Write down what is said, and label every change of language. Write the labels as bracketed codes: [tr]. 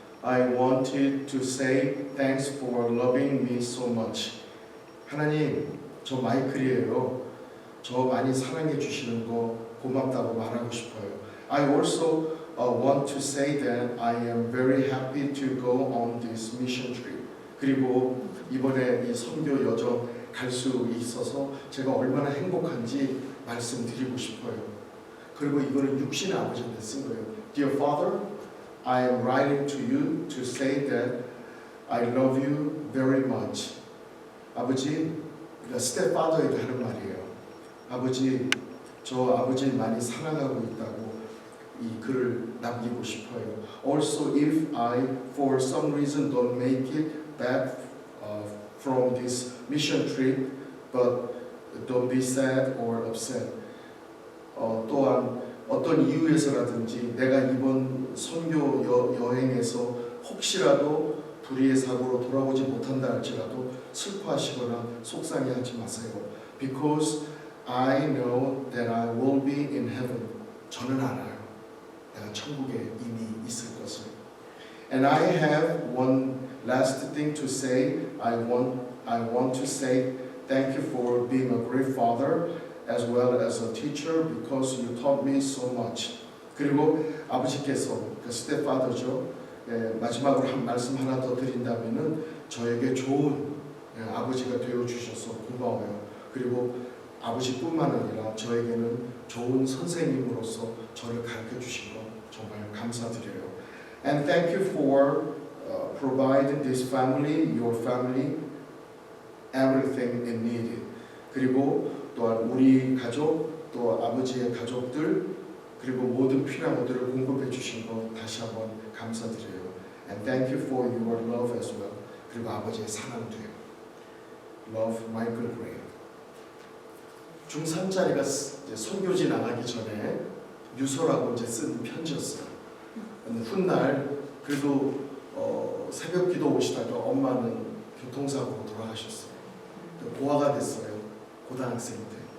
[en] I wanted to say thanks for loving me so much. [ko] 하나님, 저 마이클이에요. 저 많이 사랑해 주시는 거 고맙다고 말하고 싶어요. [en] I also want to say that I am very happy to go on this mission trip. [ko] 그리고 이번에 이 선교 여정 갈 수 있어서 제가 얼마나 행복한지 말씀드리고 싶어요. 그리고 이거는 육신의 아버지한테 쓴 거예요. [en] Dear Father, I am writing to you to say that I love you very much. [ko] 아버지, stepfather에게 하는 말이에요. 아버지, 저 아버지 많이 사랑하고 있다고 이 글을 남기고 싶어요. [en] Also, if I for some reason don't make it back from this mission trip, but don't be sad or upset. [ko] 또한 어떤 이유에서라든지 내가 이번 선교 여행에서 혹시라도 불의의 사고로 돌아오지 못한다 할지라도 슬퍼하시거나 속상해하지 마세요. [en] Because I know that I will be in heaven. [ko] 저는 알아요. 내가 천국에 이미 있을 것을. [en] And I have one last thing to say. I want to say thank you for being a great father as well as a teacher because you taught me so much. [ko] 그리고 아버지께서 그 스텝파더죠. 마지막으로 한 말씀 하나 더 드린다면은 저에게 좋은 아버지가 되어 주셔서 고마워요. 그리고 아버지뿐만 아니라 저에게는 좋은 선생님으로서 저를 가르쳐 주신 거 정말 감사드려요. [en] And thank you for providing this family, your family, everything it needed. [ko] 그리고 또한 우리 가족, 또 아버지의 가족들, 그리고 모든 필요한 것들을 공급해 주신 거 다시 한번 감사드려요. [en] And thank you for your love as well. [ko] 그리고 아버지의 사랑도요. [en] Love, Michael Graham. [ko] 중3짜리가 선교지 나가기 전에 유서라고 이제 쓴 편지였어요. 훗날 그래도 새벽 기도 오시다가 엄마는 교통사고로 돌아가셨어요. 고아가 됐어요. 고등학생 때.